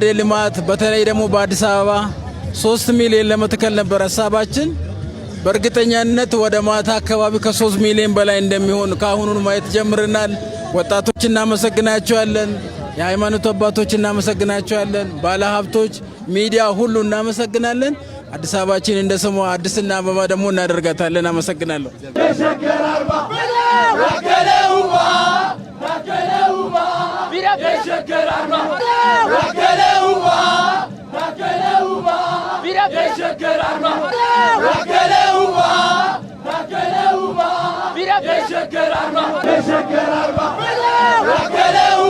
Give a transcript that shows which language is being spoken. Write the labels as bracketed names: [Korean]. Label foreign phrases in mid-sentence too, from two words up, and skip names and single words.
[Amharic] ልማት በተለይ ደግሞ በአዲስ አበባ 3 ሚሊዮን ለመትከል ነበር ሀሳባችን። በእርግጠኛነት ወደ ማታ አካባቢ ከ3 ሚሊዮን በላይ እንደሚሆን ከአሁኑን ማየት ጀምረናል። ወጣቶች እናመሰግናቸዋለን፣ የሃይማኖት አባቶች እናመሰግናቸዋለን፣ ባለሀብቶች፣ ሚዲያ ሁሉ እናመሰግናለን። አዲስ አበባችን እንደ ስሟ አዲስና አበባ ደግሞ እናደርጋታለን። አመሰግናለሁ። [Oromo] የሸገር arbaa takale የሸገር arbaa takale የሸገር arbaa takale የሸገር arbaa የሸገር arbaa takale